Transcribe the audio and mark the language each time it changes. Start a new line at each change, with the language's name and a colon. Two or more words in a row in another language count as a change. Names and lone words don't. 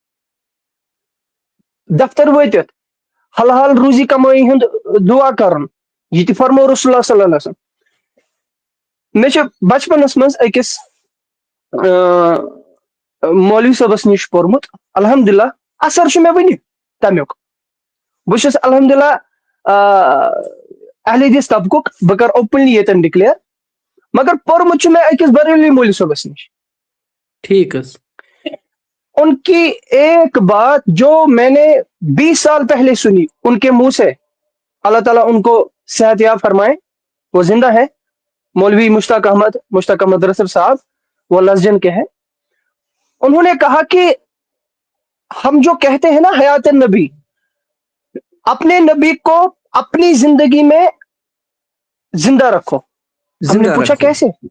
Kashmiri: دفتر وٲتِتھ حلال روزی کمٲیی ہُنٛد دعا کرُن یہِ تہِ فرمو
Arabic: رسول اللہ صلی اللہ علیہ وسلم
Kashmiri: مےٚ چھُ بچپنس منٛز أکِس مولوی صٲبس نِش پوٚرمُت الحمدللہ اثر چھُ مےٚ وُنہِ تمیُک بہٕ چھُس الحمدللہ اہل حدیث طبقُک بہٕ کرٕ اوپنلی ییٚتٮ۪ن ڈکلیئر مگر پوٚرمُت چھُ مےٚ أکِس بریلوی مولوی صٲبس نِش ٹھیک حظ
Urdu: ان کی ایک بات جو میں نے 20 سال پہلے سنی ان کے منہ سے اللہ تعالیٰ ان کو صحت یاب فرمائے وہ زندہ ہے مولوی مشتاق احمد رسل صاحب وہ لسجن کے ہیں انہوں نے کہا کہ ہم جو کہتے ہیں نا حیات النبی اپنے نبی کو اپنی زندگی میں زندہ رکھو ہم نے پوچھا کیسے